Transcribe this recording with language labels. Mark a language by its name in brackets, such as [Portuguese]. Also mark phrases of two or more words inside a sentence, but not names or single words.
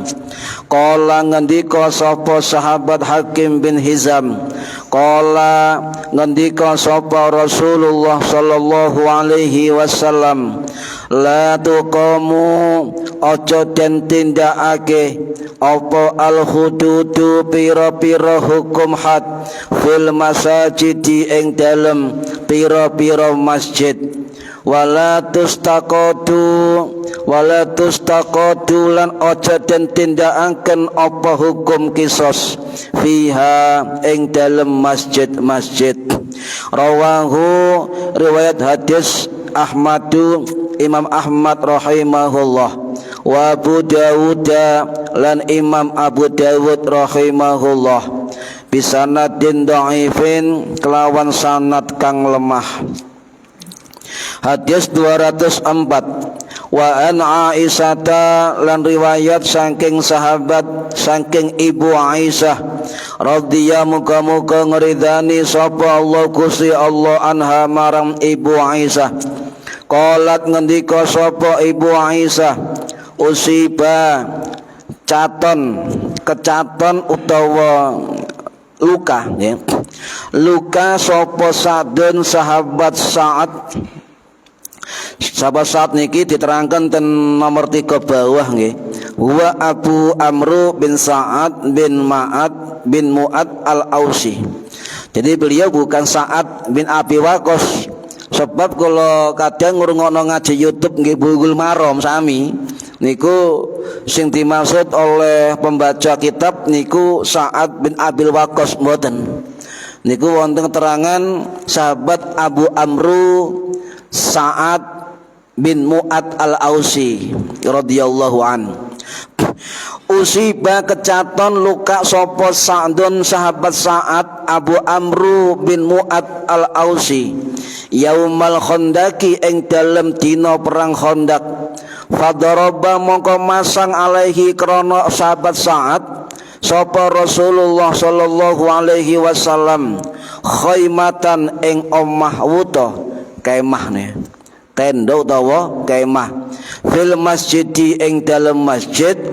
[Javanese] Qala ngendika sapa sahabat Hakim bin Hizam, qala ngendika sapa Rasulullah sallallahu alaihi wasallam, [Arabic] la tuqamu [Javanese] aja den tindakake apa [Arabic] al hududu [Javanese] pira-pira hukum had [Arabic] fil masajidi [Javanese] ing dalem pira-pira masjid, wala tustaqatu lan aja den tindakaken apa hukum kisos [Arabic] fiha [Javanese] ing dalem masjid-masjid. [Arabic] Rawahu [Javanese] riwayat hadis Ahmadu Imam Ahmad rahimahullah, wa Abu Dawud lan Imam Abu Dawud rahimahullah [Arabic] bisanadin dhaifin [Javanese] kelawan sanad kang lemah. Hadis 204. [Arabic] Wa an Aisyah [Javanese] lan riwayat saking sahabat saking Ibu Aisyah radhiyallahu muga-muga ngridani sapa Allah Gusti Allah anha marang Ibu Aisyah. Qalat ngendika sapa Ibu Aisyah, usiba kecaton utawa luka ya. Luka sapa Sa'dun sahabat Sa'ad. Sahabat Sa'ad niki diterangkan ten nomor 3 bawah nggih. Wa Abu Amru bin Sa'ad bin Ma'ad bin Mu'ad al-Ausi. [Indonesian] Jadi beliau bukan Sa'ad bin Abi Waqqas. [Javanese] Sebab kalau kadang ngrungokno ngaji YouTube nggih Bulughul Maram sami niku sing dimaksud [Indonesian] oleh pembaca kitab [Javanese] niku Sa'ad bin Abi Waqqas mboten. Niku wonten keterangan sahabat Abu Amru Sa'ad bin Mu'ad al-Ausi radhiyallahu an. Usiba kecaton luka sapa Sa'dun sahabat Sa'ad Abu Amru bin Mu'ad al-Ausi [Arabic] yaumal khandaki [Javanese] ing dalem dina perang Khandaq. Fadaraba mongko masang alaihi krana sahabat Sa'ad sapa Rasulullah sallallahu alaihi wasallam khaymatan ing omah wuta kemah ne tenda utawa kemah [Arabic] fil masjidi [Javanese] ing dalem masjid